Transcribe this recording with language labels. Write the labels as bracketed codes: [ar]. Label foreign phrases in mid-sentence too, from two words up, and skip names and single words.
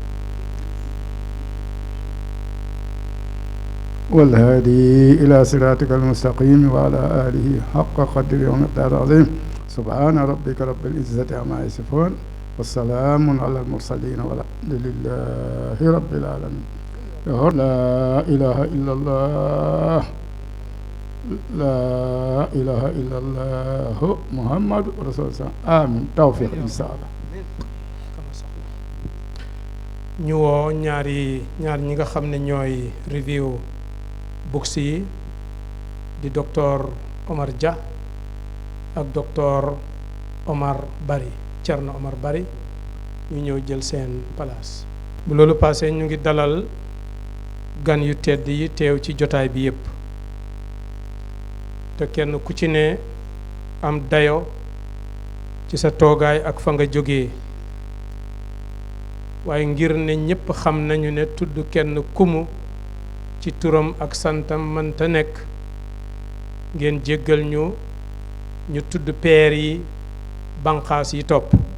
[ar] والهادي إلى صراطك المستقيم وعلى آله حق قدره ومقداره العظيم سبحان ربك رب العزة عما يصفون والسلام على المرسلين والحمد لله رب العالمين لا إله إلا الله لا إله إلا الله محمد رسول الله آمين توفيق إن شاء الله. [wo] ñu woo ñaar ñi nga xam ne ñooy [en] review books [wo] yi di docteur Omar Dia ak docteur Omar Bari Thierno Omar Bari ñu ñëw jël seen place. bu loolu passé ñu ngi dalal gan yu tedd yi teew ci jotaay bi yépp te kenn ku ci ne am dayo ci sa toogaay ak fa nga jógee waaye ngir ne ñépp xam nañu ne tudd kenn kumu ci turam ak santam mënta nekk ngeen jéggal ñu tudd peer yi banqaas yi topp